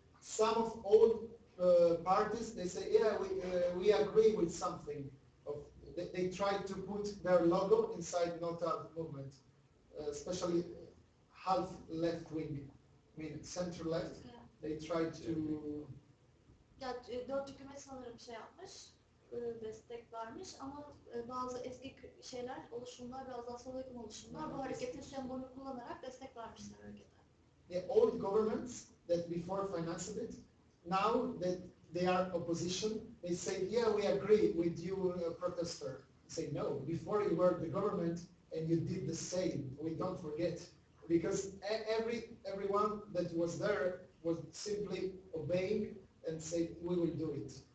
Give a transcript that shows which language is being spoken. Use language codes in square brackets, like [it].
[en] Some of old parties, they say, yeah, we agree with something. They try to put their logo inside Nota movement, especially half left wing, I mean center left. They try to. [tr] Ya dört hükümet sanırım şey yapmış, destek vermiş ama bazı eski şeyler, oluşumlar, biraz daha sola yakın oluşumlar bu hareketin sembolünü kullanarak destek vermişler harekete. [en] The old governments that before financed it, now that they are opposition, they say, yeah, we agree with you, protester. They say, no, before you were the government and you did the same. We don't forget. Because everyone that was there was simply obeying and say, we will do it.